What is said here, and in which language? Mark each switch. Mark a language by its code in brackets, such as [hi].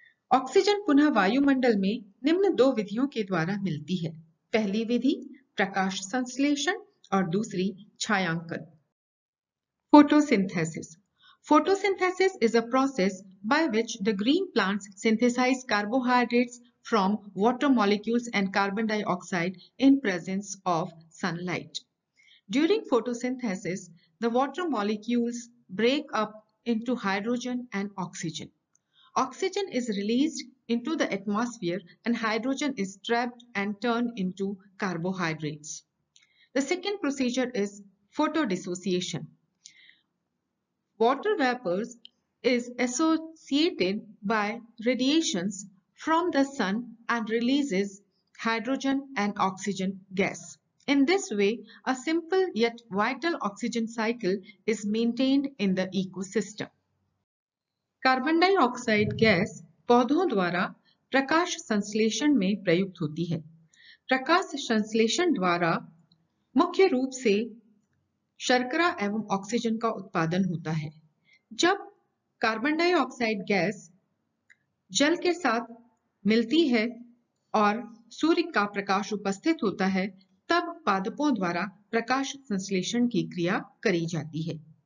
[hi] Oxygen पुनः वायुमंडल में निम्न दो विधियों के द्वारा मिलती है। पहली विधि प्रकाश संश्लेषण और दूसरी छायांकन। [en] Photosynthesis. Photosynthesis is a process by which the green plants synthesize carbohydrates from water molecules and carbon dioxide in presence of sunlight. During photosynthesis, the water molecules break up into hydrogen and oxygen. Oxygen is released into the atmosphere and hydrogen is trapped and turned into carbohydrates. The second procedure is photodissociation. Water vapors is associated by radiations from the sun and releases hydrogen and oxygen gas. In this way, a simple yet vital oxygen cycle is maintained in the ecosystem. [hi] Carbon dioxide gas पौधों द्वारा प्रकाश संश्लेषण में प्रयुक्त होती है। प्रकाश संश्लेषण द्वारा मुख्य रूप से शर्करा एवं ऑक्सीजन का उत्पादन होता है। जब कार्बन डाइऑक्साइड गैस जल के साथ मिलती है और सूर्य का प्रकाश उपस्थित होता है, तब पादपों द्वारा प्रकाश संश्लेषण की क्रिया करी जाती है।